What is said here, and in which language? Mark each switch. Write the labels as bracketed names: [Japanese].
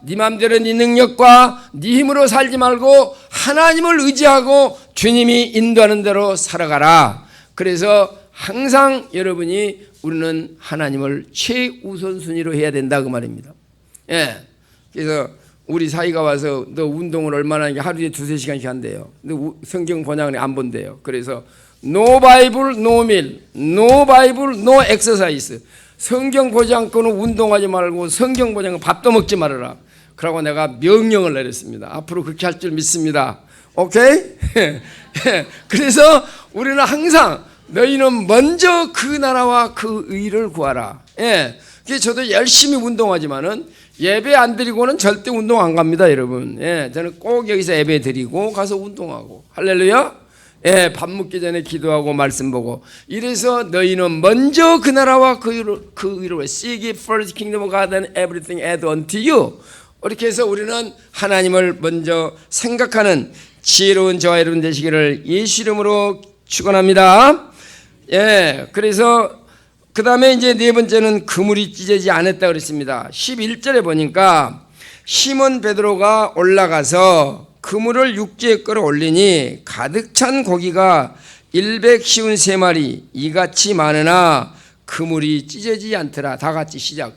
[Korean] 네 맘대로 네 능력과 네 힘으로 살지 말고 하나님을 의지하고 주님이 인도하는 대로 살아가라. 그래서 항상 여러분이 우리는 하나님을 최우선순위로 해야 된다, 그 말입니다. 예. 그래서 우리 사이가 와서 너 운동을 얼마나 하냐, 하루에 2-3시간씩 한대요. 근데 성경 번역은 안 본대요. [English] 그래서 No Bible, no meal. No Bible, no exercise. [Korean] 성경 보지 않고는 운동하지 말고 성경 보지 않고 밥도 먹지 말아라. 그러고 내가 명령을 내렸습니다. 앞으로 그렇게 할 줄 믿습니다. 오케이? 그래서 우리는 항상 너희는 먼저 그 나라와 그 의를 구하라. 예. 그래서 저도 열심히 운동하지만은 예배 안 드리고는 절대 운동 안 갑니다, 여러분. 예. 저는 꼭 여기서 예배 드리고 가서 운동하고. 할렐루야. 예. 밥 먹기 전에 기도하고 말씀 보고. 이래서 너희는 먼저 그 나라와 그 의를 [English] seek ye first kingdom of God and everything add unto you. [Korean] 이렇게 해서 우리는 하나님을 먼저 생각하는 지혜로운 저와 여러분 되시기를 예수 이름으로 축원합니다. 예, 그래서 그 다음에 이제 네 번째는 그물이 찢어지지 않았다 그랬습니다. 11절에 보니까 시몬 베드로가 올라가서 그물을 육지에 끌어올리니 가득 찬 고기가 153마리 이같이 많으나 그물이 찢어지지 않더라. 다 같이 시작.